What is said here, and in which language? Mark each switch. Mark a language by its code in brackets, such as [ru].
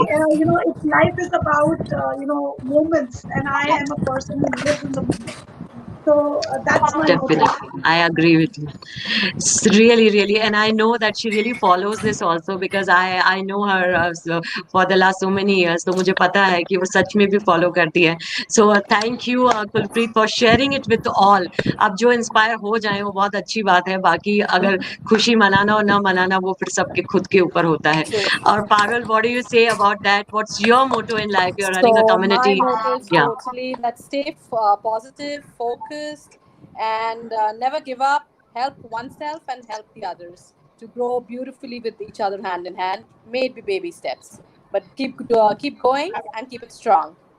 [en] every, if life is about, moments, and I am a person who lives in the moment. So that's my motto. definitely, I agree with you. Really, really, and I know that she really follows this also because I know her for the last so many years. [hi] तो मुझे पता है कि वो सच में भी follow करती है. [en] So thank you, Kulpreet, for sharing it with all. [hi] अब जो inspire हो जाए वो बहुत अच्छी बात है. बाकी अगर खुशी मनाना और ना मनाना वो फिर सबके खुद के ऊपर होता है. [en] True. और Parul, what do you say about that? What's your motto in life? You're running a So my community. motto is Yeah. totally that stay positive, focused, and never give up. Help oneself and help the others to grow beautifully with each other hand in hand. May it be baby steps, but keep going and keep it strong.